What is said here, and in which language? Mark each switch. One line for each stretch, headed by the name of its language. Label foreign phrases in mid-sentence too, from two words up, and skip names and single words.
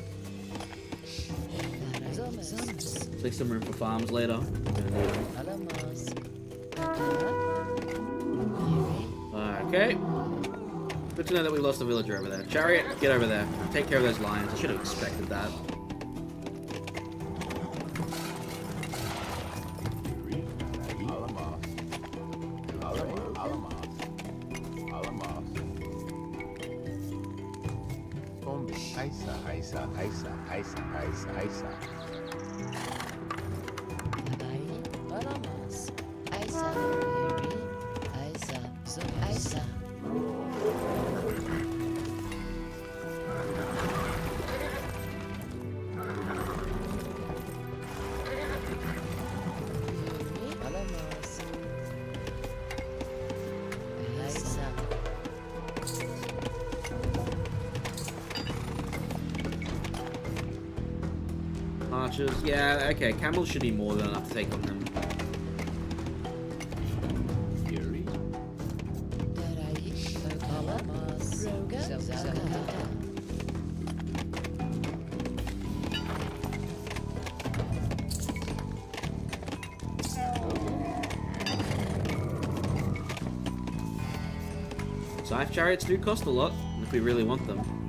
English: Zomas. Take some room for farms later. Gonna need 'em. Alamas. Oklama. Yuri. Okay. Good to know that we lost a villager over there. Chariot, get over there. Take care of those lions. I should have expected that. Alamas. Alamas. Alamas. Alamas. Bombi. Aisa. Aisa. Aisa. Aisa. Aisa. Aisa. Darai. Alamas. Aisa. Yuri. Aisa. Zomas. Aisa. Yuri. Alamas. Aisa. Archers. Yeah, okay. Camels should be more than enough to take on them. Fury. Darai. Alamas. Rogan. Zalkata. Scythe chariots do cost a lot, if we really want them.